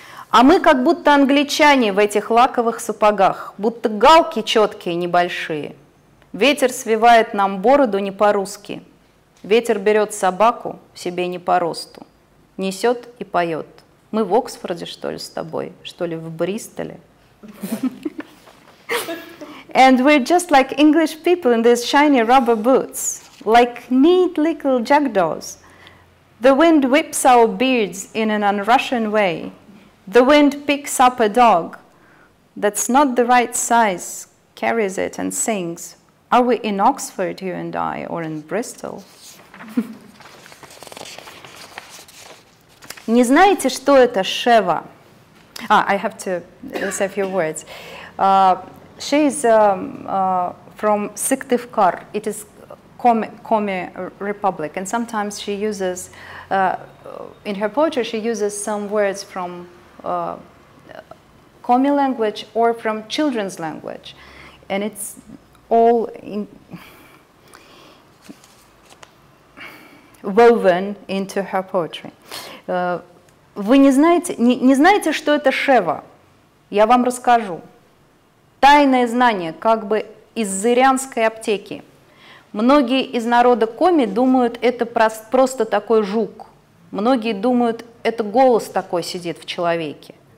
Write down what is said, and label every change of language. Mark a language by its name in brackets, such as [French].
[Russian] А мы как будто англичане в этих лаковых сапогах, будто галки четкие небольшие. Ветер свивает нам бороду не по-русски. Ветер берет собаку себе не по росту, несет и поет. Мы в Оксфорде, что ли, с тобой? Что ли, в Бристоле? [English] And we're just like English people in these shiny rubber boots, like neat little jackdaws. The wind whips our beards in an un-Russian way. The wind picks up a dog. that's not the right size carries it and sings, "Are we in Oxford, you and I, or in Bristol?" [Russian] Не знаете, что это Шева? [English] I have to say a few words. She is from Syktyvkar. It is Komi Republic, and sometimes she uses, in her poetry, she uses some words from Komi language or from children's language, and it's all woven into her poetry. [Russian] Вы не знаете, что это Шева? Я вам расскажу. Тайное знание, как бы из зырянской аптеки. Многие из народа Коми думают, это просто такой жук. Многие думают, это голос такой сидит в человеке.